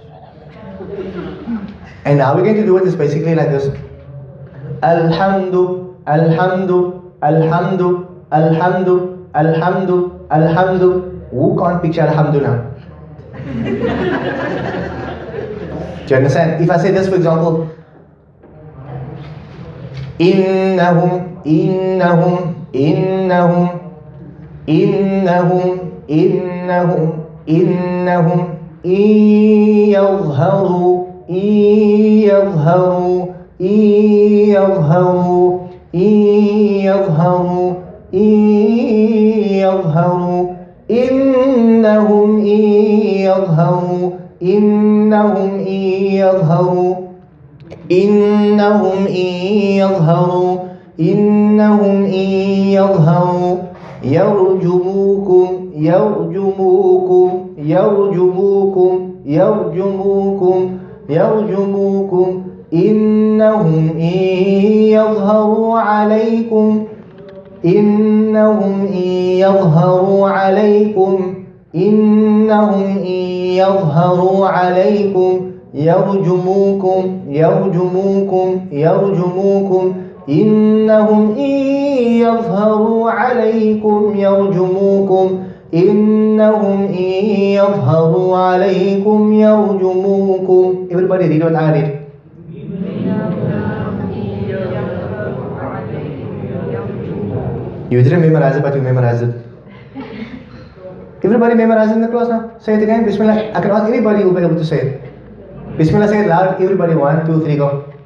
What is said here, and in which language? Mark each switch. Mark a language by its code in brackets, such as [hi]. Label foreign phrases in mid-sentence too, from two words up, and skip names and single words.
[en] And now we're going to do it is basically like this. [ar] الحمد الحمد الحمد الحمد الحمد الحمد. [en] Who can't picture Alhamdu now? Do you understand? If I say this, for example, [ar] إنهم إنهم إنهم إنهم إنهم إنهم, إن يظهروا إن يظهروا إن يظهروا إن يظهروا إن يظهروا إنهم إن يظهروا إنهم إن يظهروا, إنهم إن يظهروا إنهم إن يظهروا يرجموكم يرجموكم يرجموكم, يرجموكم يرجموكم إنهم إن يظهروا عليكم, إنهم إن يظهروا عليكم إنهم إن يظهروا عليكم يرجموكم يرجموكم يرجموكم إنهم إن يظهروا عليكم يرجموكم إنهم إن يظهروا عليكم يرجموكم. [en] Everybody read what I read. You didn't memorize it, but you memorized it. Everybody memorize it in the class now. Say it again. Bismillah. I can ask anybody who will be able to say it. Bismillah, say it loud. Everybody, 1, 2, 3, go.